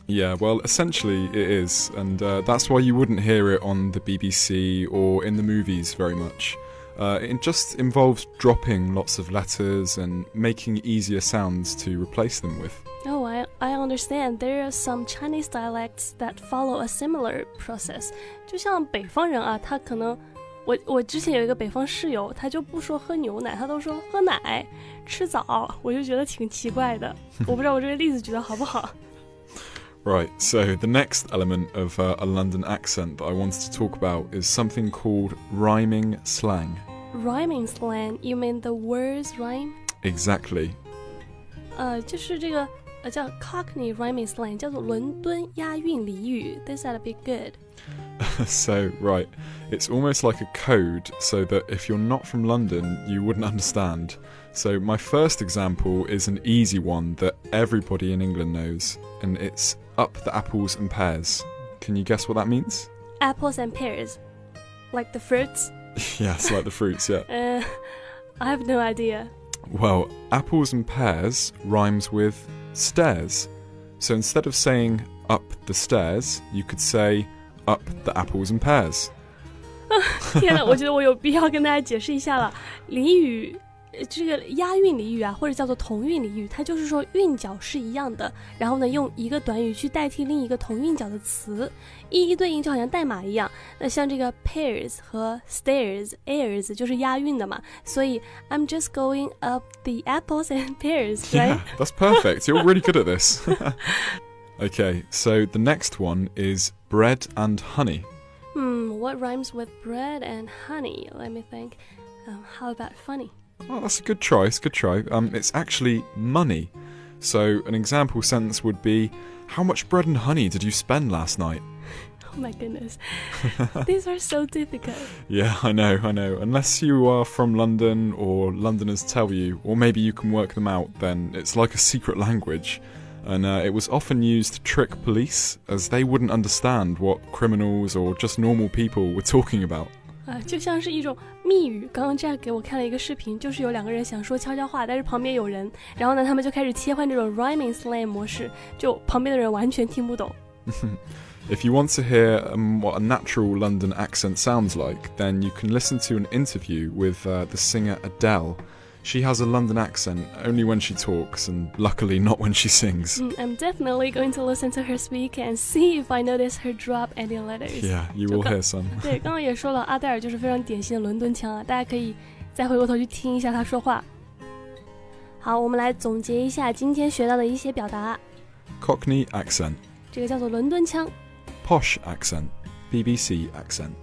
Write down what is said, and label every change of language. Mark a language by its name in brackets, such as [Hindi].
[English] Yeah, well, essentially it is, and that's why you wouldn't hear it on the BBC or in the movies very much. It just involves dropping lots of letters and making easier sounds to replace them with. Oh, I understand. There are some Chinese dialects that follow a similar process. [Chinese] 就像北方人啊，他可能我之前有一个北方室友，他就不说喝牛奶，他都说喝奶、吃枣，我就觉得挺奇怪的。我不知道我这个例子举得好不好。 [English] Right, so the next element of a London accent that I wanted to talk about is something called rhyming slang. Rhyming slang, you mean the words rhyme? Exactly. [Chinese] 就是这个叫 Cockney rhyming slang， 叫做伦敦押韵俚语。 [English] This ought to be good. So, right, it's almost like a code so that if you're not from London, you wouldn't understand. So my first example is an easy one that everybody in England knows, and it's up the apples and pears. Can you guess what that means? Apples and pears. Like the fruits? Yes, like the fruits, yeah. I have no idea. Well, apples and pears rhymes with stairs. So instead of saying up the stairs, you could say up the apples and pears. [Chinese] 天哪，我觉得我有必要跟大家解释一下了。俚语，这个押韵俚语啊，或者叫做同韵俚语，它就是说韵脚是一样的，然后呢，用一个短语去代替另一个同韵脚的词，一一对应，就好像代码一样。那像这个 pears 和 stairs 就是押韵的嘛，所以 [English] I'm just going up the apples and pears, right? Yeah, that's perfect. You're really good at this. Okay, so the next one is bread and honey. What rhymes with bread and honey? Let me think. How about funny? Oh, that's a good try. It's a good try. It's actually money. So an example sentence would be, how much bread and honey did you spend last night? Oh my goodness. These are so difficult. Yeah, I know. Unless you are from London or Londoners tell you, or maybe you can work them out, then it's like a secret language. And it was often used to trick police, as they wouldn't understand what criminals or just normal people were talking about. [Chinese] 就像是一种密语。刚刚Jack给我看了一个视频，就是有两个人想说悄悄话，但是旁边有人，然后呢，他们就开始切换这种 rhyming slang 模式，就旁边的人完全听不懂。 [English] If you want to hear what a natural London accent sounds like, then you can listen to an interview with the singer Adele. She has a London accent only when she talks, and luckily not when she sings. I'm definitely going to listen to her speak and see if I notice her drop any letters. Yeah, you will hear some. [Chinese] 对，刚刚也说了，阿黛尔就是非常典型的伦敦腔啊，大家可以再回过头去听一下她说话。好，我们来总结一下今天学到的一些表达。 [English] Cockney accent. [Chinese] 这个叫做伦敦腔。 [English] Posh accent. BBC accent.